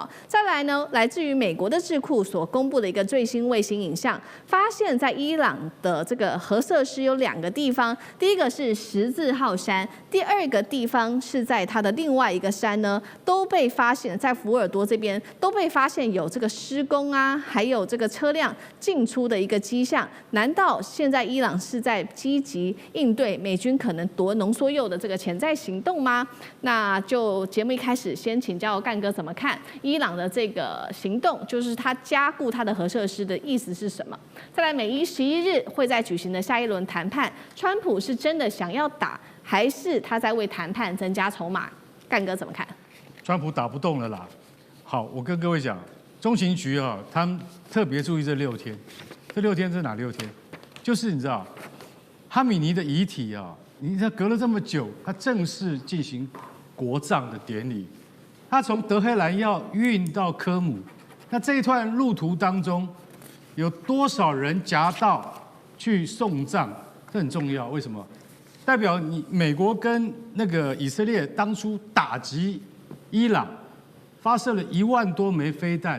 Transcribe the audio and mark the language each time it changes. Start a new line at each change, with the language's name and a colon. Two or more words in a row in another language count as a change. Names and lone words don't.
Chinese: 再來呢，來自於美國的智庫所公布的一個最新衛星影像，發現在伊朗的這個核設施有2個地方，第一個是十字號山，第2個地方是在它的另外一個山呢，都被發現在福爾多這邊都被發現有這個施工啊，還有這個車輛進出的一個跡象。難道現在伊朗是在積極應對美軍可能奪濃縮鈾的這個潛在行動嗎？那就節目一開始先請教幹哥怎麼看伊朗的這個行動，就是他加固他的核設施的意思是什麼？再來，美伊11日會在舉行的下一輪談判，川普是真的想要打，還是他在為談判增加籌碼？幹哥怎麼看？川普打不動了啦。好，我跟各位講，中情局啊，他們特別注意這6天。這6天是哪6天？就是你知道，哈米尼的遺體啊，你看隔了這麼久，他正式進行國葬的典禮。他從德黑蘭要運到科姆，那這一段路途當中，有多少人夾道去送葬？這很重要。為什麼？代表你美國跟那個以色列當初打擊伊朗，發射了1萬多枚飛彈。